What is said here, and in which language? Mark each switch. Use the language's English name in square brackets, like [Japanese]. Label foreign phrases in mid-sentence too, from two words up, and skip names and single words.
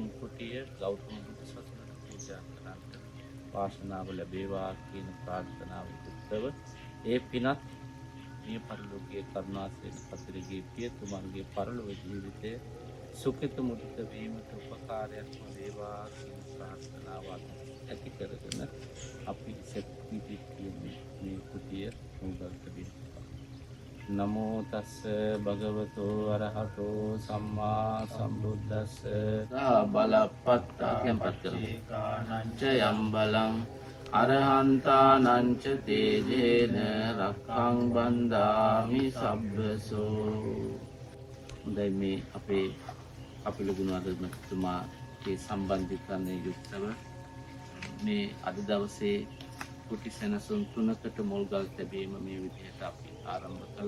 [Sinhala] කුටිය ගෞතම බුදු සසුනට පූජා කරන්නට වාසනාව ලැබේවා කියන ප්‍රාර්ථනාව යුක්තව ඒ පිනත් මේ පරලෝකීය කරුණාසේන පතිරගේ පියතුමන්ගේ පරලොව ජීවිතය සුඛිත මුදිත වීමට උපකාරයක්ම වේවා කියන ප්‍රාර්ථනාව ඇති කරගෙන අපි සෙත්විති මේ කුටිය මුදල් තිබෙනවා. [Pali] නමෝ තස්ස භගවතු අරහතෝ සම්මා සම්බුද්දස්ස බලප්පත්තා පච්චේකානංච යම් බලං අරහන්තානංච තේජේන රක්ඛං බන්ධාමි සබ්බසෝ. [Sinhala] හොඳයි, මේ අපේ කපිල ගුණවර්ධනතුමාගේ සම්බන්ධීකරණය යුක්තව මේ අද දවසේ කුටි සෙනසුන් 3කට මුල්ගල් තැබීම මේ විදිහට අපි ආරම්භ කළා.